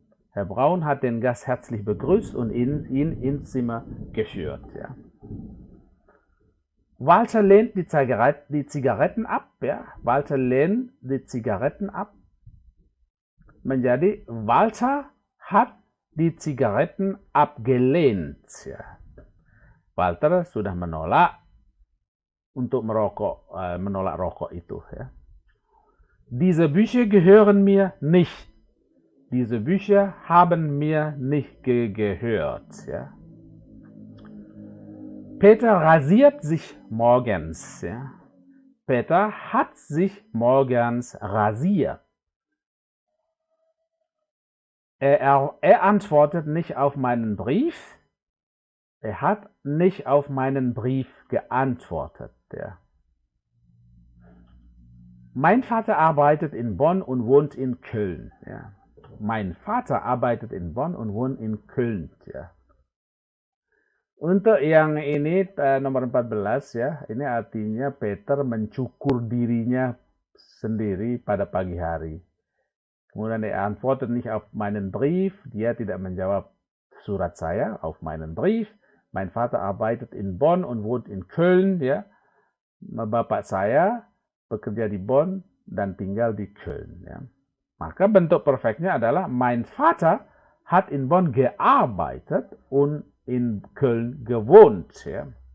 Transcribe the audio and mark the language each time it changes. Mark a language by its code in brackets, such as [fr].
[de] Herr Braun hat den Gast herzlich begrüßt und ihn ins Zimmer geführt. Ja. Walter lehnt die Zigaretten ab. Ja. Walter lehnt die Zigaretten ab. [id] Menjadi [de] Walter hat die Zigaretten abgelehnt. [id] Ya. Walter sudah menolak untuk menolak rokok itu. Ya. [de] Diese Bücher gehören mir nicht. Diese Bücher haben mir nicht gehört. Ja. Peter rasiert sich morgens. Ja. Peter hat sich morgens rasiert. Er antwortet nicht auf meinen Brief. Er hat nicht auf meinen Brief geantwortet. Ja. Mein Vater arbeitet in Bonn und wohnt in Köln. Ja. Mein Vater arbeitet in Bonn und wohnt in Köln. [id] Ya. Untuk yang ini nomor 14 ya, ini artinya Peter mencukur dirinya sendiri pada pagi hari. Kemudian [de] er antwortet nicht auf meinen Brief, [id] dia tidak menjawab surat saya, [de] auf meinen Brief. Mein Vater arbeitet in Bonn und wohnt in Köln. [id] Ya. Bapak saya bekerja di Bonn dan tinggal di Köln. Ya. Maka bentuk perfectnya adalah [de] mein Vater hat in Bonn gearbeitet und in Köln gewohnt. Ya.